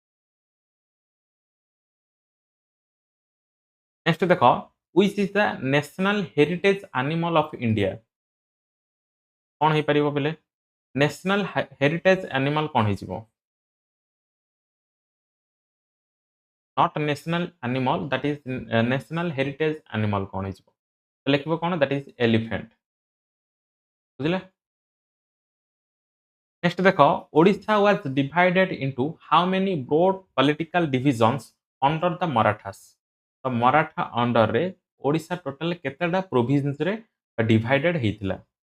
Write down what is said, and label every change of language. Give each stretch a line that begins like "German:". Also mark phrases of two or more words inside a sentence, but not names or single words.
English: Next dekho which is the national heritage animal of India
Odia: କଣ ହୋ ପାରିବ ବୋଲେ
English: national heritage animal
Odia: କଣ ହୋ
English: not national animal that is national heritage animal
Odia: କଣ ହୋ ଲେଖିବ କଣ
English: that is elephant bujhile Next dekho Odisha was divided into how many broad political divisions under the Marathas
Odia: ତ ମରାଠା ଅଣ୍ଡର ରେ ଓଡ଼ିଶା ଟୋଟାଲ କେତୋଟା ପ୍ରୋଭିନ୍ସ ରେ ଡିଭାଇଡେଡ ହୋଇଥିଲା